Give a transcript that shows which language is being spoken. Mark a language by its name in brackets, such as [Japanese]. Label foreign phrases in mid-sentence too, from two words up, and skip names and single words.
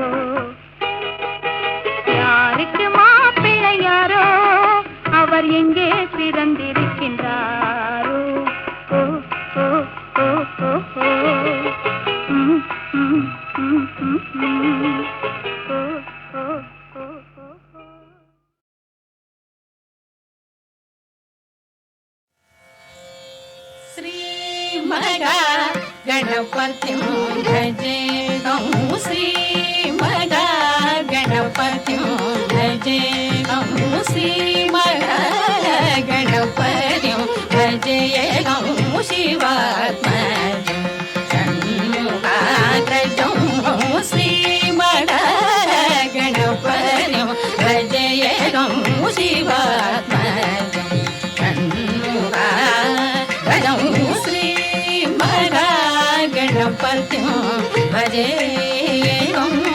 [Tamil] யாருக்கு மாப்பிள்ளை யாரோ, அவர் எங்கே பிறந்திருக்கின்றாரோ? ஓ ஓ ஓ ஓ ஓ. ம், ம், ம், ம், ம். ஓ ஓ ஓ ஓ ஓ. [Sanskrit] श्रीमगा गणपतिं भजेदं, श्रीमगा गणपतिं भजेदं, श्रीमगा गणपतिं भजेदं, शिवात्मजं षण्मुखाग्रजं, श्रीमगा गणपतिं भजेदं, शिवात्मजं षण्मुखाग्रजं, श्रीमगा गणपतिं भजेदं.